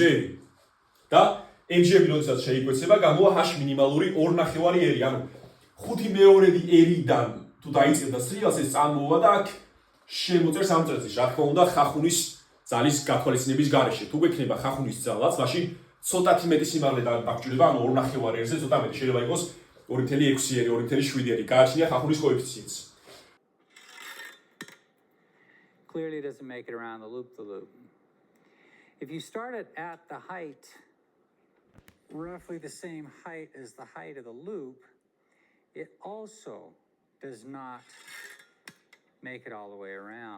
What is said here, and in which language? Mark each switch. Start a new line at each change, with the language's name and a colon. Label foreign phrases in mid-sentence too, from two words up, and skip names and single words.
Georgian: და mg-ები როდესაც შეიკვეცება, გამოვა h მინიმალური 2 ნახევარი r, ანუ 5 მეორედი r-დან თუ დაიწყებდა სრიალს ეს წარმოვა და აქ შემოწერს ამ წრეწილს. რა თქმა უნდა, ხახუნის ძალის გათვალისწინების გარეშე. თუ გვექნება ხახუნის ძალაც, მაშინ ცოტათი მეტი სიმაღლე დაგჭირდება, ანუ 2 ნახევარი r-ზე ცოტა მეტი, შეიძლება იყოს 2.6-ი, 2.7-ი. გააჩნია ხახუნის კოეფიციენტს.
English: Clearly doesn't make it around the loop. If you start it at the height, roughly the same height as the height of the loop, it also does not make it all the way around.